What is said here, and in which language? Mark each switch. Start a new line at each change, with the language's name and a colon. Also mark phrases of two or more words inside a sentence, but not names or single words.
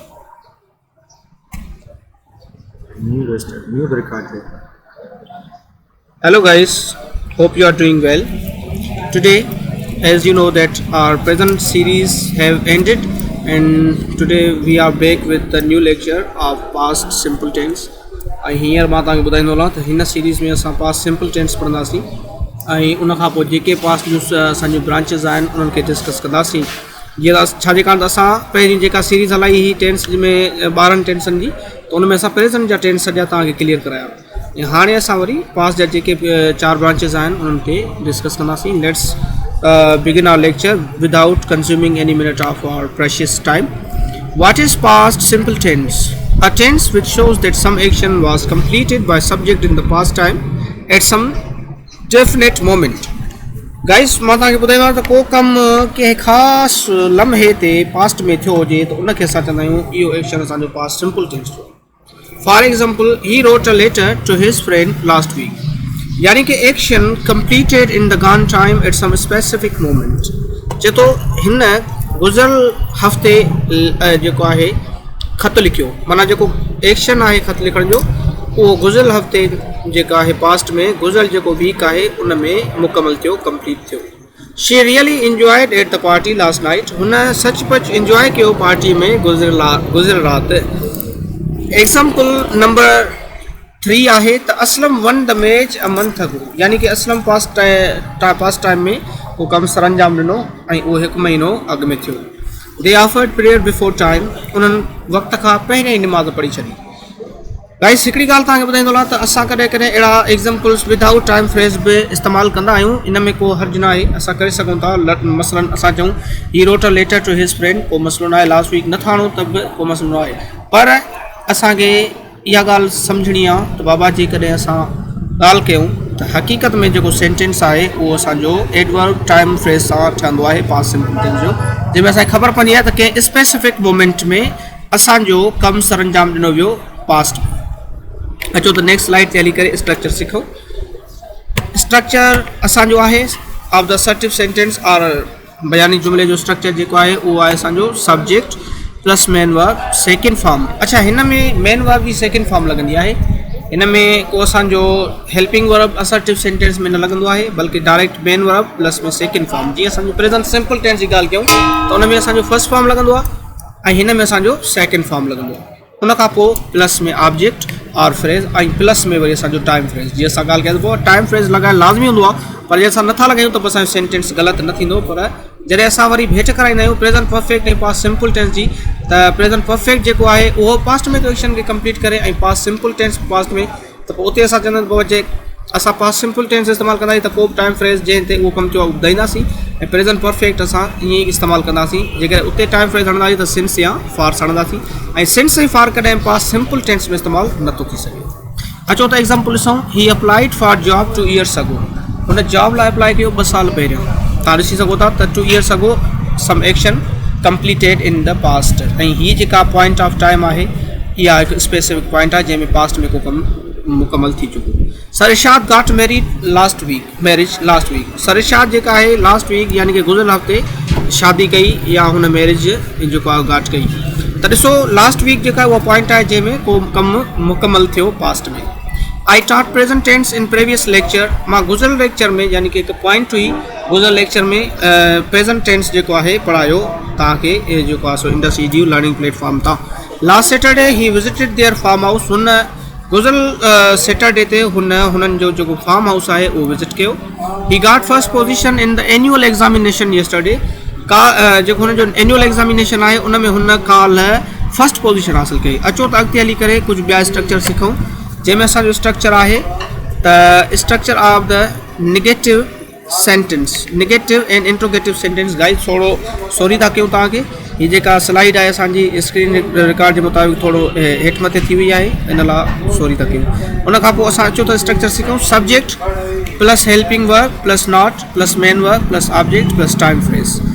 English: Hello guys, hope you are doing well. Today, as you know that our present series have ended, and today we are back with the new lecture of past simple tense.
Sindhi: Here मां तव्हांखे ॿुधाईंदो त हिन सीरीज़ में असां
English: past simple tense
Sindhi: पढ़ंदासीं ऐं उन खां पोइ जेके पास्ट जूं असांजूं ब्रांचिस आहिनि उन्हनि खे डिस्कस कंदासीं। जीअं छाजे कारण त असां पहिरीं जेका सीरीज़ हलाई ही टेंस में 12 टेंसनि जी, त उन में असां प्रेज़ेंट जा टेंस सॼा तव्हांखे क्लियर कराया ऐं हाणे असां वरी पास्ट जा जेके 4 ब्रांचिस आहिनि उन्हनि खे डिस्कस कंदासीं।
English: लेट्स begin our lecture without consuming any minute of our precious time. What is past simple tense? A tense which shows that some action was completed by subject in the past time at some definite moment. Guys,
Sindhi: मां तव्हांखे ॿुधाईंदो आहियां त को कमु कंहिं ख़ासि लम्हे ते पास्ट में थियो हुजे त उनखे असां चवंदा आहियूं इहो एक्शन असांजो
English: past simple tense
Sindhi: थियो।
English: for example, he wrote a letter to his friend last week.
Sindhi: यानी कि
English: action completed in the gone time at some specific moment.
Sindhi: चए थो हिन गुज़िरियल हफ़्ते जेको आहे ख़त लिखियो, माना जेको एक्शन आहे ख़त लिखण जो उहो गुज़िरियल हफ़्ते जेका आहे पास्ट में गुज़िरियल जेको वीक आहे उन में मुकमल थियो, कंप्लीट थियो।
English: she really enjoyed at the party last night.
Sindhi: हुन सचपच इंजॉय कयो पार्टी में गुज़िरियल राति। एग्जाम्पल नंबर 3 आहे त असलम
English: won the match a month ago,
Sindhi: यानी कि असलम
English: past time
Sindhi: में वो कम सर अंजाम ॾिनो ऐं उहो 1 महीनो अॻु में थियो।
English: they offered prayer before time,
Sindhi: उन्हनि वक़्त खां पहिरियों ई निमाज़ पढ़ी छॾी। गाइस, हिकिड़ी ॻाल्हि तव्हांखे ॿुधाईंदो आहे त असां कॾहिं कॾहिं अहिड़ा
English: examples without time phrase
Sindhi: बि इस्तेमालु कंदा आहियूं। इन में को हर्ज न आहे, असां करे सघूं था। मसलन असां चऊं
English: he wrote a letter to his friend,
Sindhi: को मसलो न आहे।
English: last week
Sindhi: नथा आणूं त बि को मसलो न आहे, पर असांखे इहा ॻाल्हि सम्झणी आहे त बाबा जेकॾहिं असां ॻाल्हि कयूं त हक़ीक़त में जेको सेंटेंस आहे उहो असांजो
English: adverb time phrase
Sindhi: सां ठहंदो आहे
English: past simple tense
Sindhi: जो, जंहिंमें असांखे ख़बर पवंदी आहे त कंहिं
English: specific moment
Sindhi: में असांजो कमु सर अंजाम ॾिनो वियो पास्ट में। अचो त
English: next slide
Sindhi: ते हली करे स्ट्रक्चर सिखो। स्ट्रक्चर असांजो आहे
English: of the assertive sentence
Sindhi: और बयानी जुमिले जो स्ट्रक्चर जेको आहे उहो आहे असांजो
English: subject plus main verb second form.
Sindhi: अच्छा, हिन में
English: main verb
Sindhi: जी
English: second form
Sindhi: लॻंदी आहे। हिन में को असांजो
English: helping verb assertive sentence
Sindhi: में न लॻंदो आहे, बल्कि
English: direct main verb plus
Sindhi: में
English: second form.
Sindhi: जीअं असांजो
English: present simple tense
Sindhi: जी ॻाल्हि कयूं त उन में असांजो
English: first form
Sindhi: लॻंदो आहे ऐं हिन में असांजो
English: second form
Sindhi: लॻंदो आहे। उन खां पोइ प्लस में
English: object or phrase
Sindhi: ऐं प्लस में वरी असांजो
English: time phrase.
Sindhi: जीअं असां ॻाल्हि कयूं पोइ
English: time phrase
Sindhi: लॻाइण लाज़मी हूंदो आहे, पर जे असां नथा लॻायूं त पोइ असांजो सेंटेंस ग़लति न थींदो। पर जॾहिं असां वरी भेट कराईंदा आहियूं
English: present perfect
Sindhi: ऐं
English: past simple tense
Sindhi: जी, त
English: present perfect
Sindhi: जेको आहे उहो पास्ट में एक्शन खे कंप्लीट करे ऐं
English: past simple tense
Sindhi: पास्ट में, त पोइ उते असां चवंदा आहियूं पोइ जे असां
English: past simple tense
Sindhi: इस्तेमालु कंदासीं त पोइ
English: time phrase
Sindhi: जंहिं ते उहो कमु थियो आहे ॿुधाईंदासीं ऐं
English: present perfect
Sindhi: असां ईअं ई इस्तेमालु कंदासीं। जेकॾहिं उते
English: time phrase
Sindhi: हणंदासीं त सिंस या फार हणंदासीं ऐं सिंस ऐं फार कॾहिं
English: past simple tense
Sindhi: में इस्तेमालु नथो थी सघे। अचो त एग्ज़ाम्पल ॾिसूं।
English: he applied for job 2 years ago,
Sindhi: हुन जॉब लाइ अप्लाई कयो 2 साल पहिरियों। तव्हां ॾिसी सघो था त
English: 2 years ago some action completed in the past,
Sindhi: ऐं हीअ जेका
English: point of time
Sindhi: आहे इहा हिकु स्पेसिफिक पॉइंट आहे जंहिंमें पास्ट में को कमु मुकमल थी चुको।
English: Sarshad got married last week.
Sindhi: सरशाद जेका आहे
English: last week
Sindhi: यानी कि गुज़िरियल हफ़्ते शादी कई या हुन मैरिज जेको आहे गाट कई। त ॾिसो
English: last week
Sindhi: जेका उहा पॉइंट आहे जंहिंमें को कमु मुकमल थियो पास्ट में।
English: I taught present tense in previous lecture,
Sindhi: मां गुज़िरियल लेक्चर में यानी कि हिकु पॉइंट हुई गुज़िरियल लेक्चर में
English: present tense
Sindhi: जेको आहे पढ़ायो तव्हांखे जेको आहे सो इंडस ईडीयू लर्निंग प्लेटफॉर्म तां।
English: last Saturday he visited their farm house,
Sindhi: हुन गुज़िरियल सैटरडे ते हुननि जो जेको
English: farm house
Sindhi: आहे उहो विज़िट कयो।
English: he got first position in the annual examination yesterday,
Sindhi: जेको हुनजो
English: annual examination
Sindhi: आहे उन में हुन काल्ह
English: first position
Sindhi: हासिलु कई। अचो त अॻिते हली करे कुझु ॿिया स्ट्रक्चर सिखूं, जंहिंमें असांजो स्ट्रक्चर आहे त
English: structure of the negative sentence, negative and interrogative sentence.
Sindhi: गाइस थोरो सॉरी था कयूं तव्हांखे, हीअ जेका स्लाइड आहे असांजी
English: screen record
Sindhi: जे मुताबिक़ थोरो हेठि मथे थी वई आहे, इन लाइ सॉरी था कयूं। उन खां पोइ असां अचो त स्ट्रक्चर सिखूं।
English: subject plus helping verb plus not plus main verb plus object plus time phrase.